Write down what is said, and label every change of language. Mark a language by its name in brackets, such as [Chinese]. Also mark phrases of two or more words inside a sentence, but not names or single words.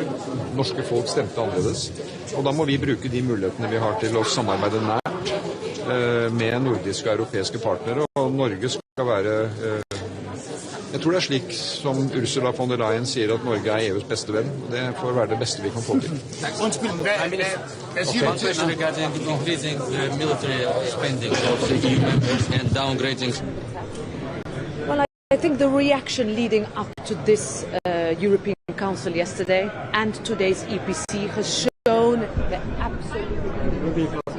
[Norwegian] Norske folk stemte annerledes. Og da må vi bruke de mulighetene vi har til å samarbeide nært med nordiske og europeiske partnere. Og Norge skal være... Jeg tror det er slik som Ursula von der Leyen sier, at Norge er EUs beste venn. Det får være det beste vi kan få til. [English] Undskyld, one question regarding increasing military spending of the EU members and downgrading. Well, I think the reaction leading up to this European Council yesterday and today's EPC has shown the absolute...